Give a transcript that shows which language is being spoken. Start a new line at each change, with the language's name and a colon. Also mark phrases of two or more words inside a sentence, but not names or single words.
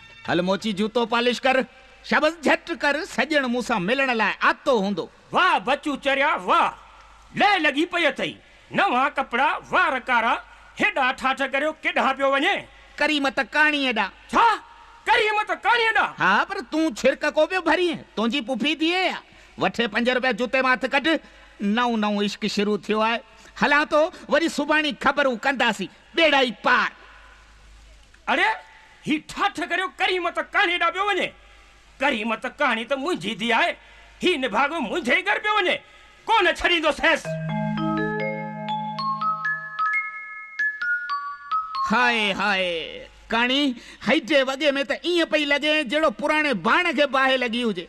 Sindhi: हल मोची जूतो पॉलिश कर, शाबस झट कर, सजण मूसा मिलण लाइ आतो हूंदो। वाह बच्चू चरिया वाह, ले लगी पई अथई, नवा कपड़ा वार कारा, हेॾा ठाठ करियो केॾां पियो वञे? करीमत कहाणी एॾा। छा करीमत कहाणी एॾा? हा पर तूं छिरक को पियो भरीं, तुंहिंजी पुफी थिए या? वठे 5 रुपया जूते मां हथ कढ, नओं इश्क शुरू थियो आहे। हलां तो वरी सुभाणी ख़बरूं कंदासीं, बेड़ा ई पार। अरे ही ठाठ करियो करीमत कहाणी एॾा पियो वञे? करीमत कहाणी त मुंहिंजी धी आहे, ही निभागो मुंहिंजे ई घर पियो वञे, कोन छॾींदो सैस। हाय हाय कहाणी हेॾे वॻे में त ईअं पई लॻे जहिड़ो पुराणे बाण खे बाहि लॻी हुजे।